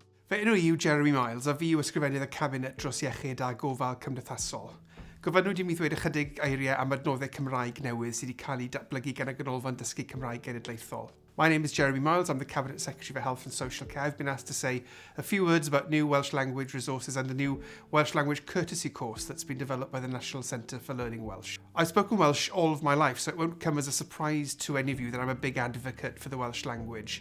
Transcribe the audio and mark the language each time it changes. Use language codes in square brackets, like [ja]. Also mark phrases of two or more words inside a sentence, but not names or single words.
[cy] Fe enw yw Jeremy Miles a fi yw ysgrifennydd y Cabinet dros Iechyd a Gofal Cymdeithasol. Gofynnwyd i mi ddweud ychydig eiriau am adnoddau Cymraeg newydd sydd wedi cael ei datblygu gan y Ganolfan Dysgu Cymraeg Genedlaethol. [en] My name is Jeremy Miles, I'm the Cabinet Secretary for Health and Social Care. I've been asked to say a few words about new Welsh language resources and a new Welsh language courtesy course that's been developed by the National Centre for Learning Welsh. I've spoken Welsh all of my life, so it won't come as a surprise to any of you that I'm a big advocate for the Welsh language.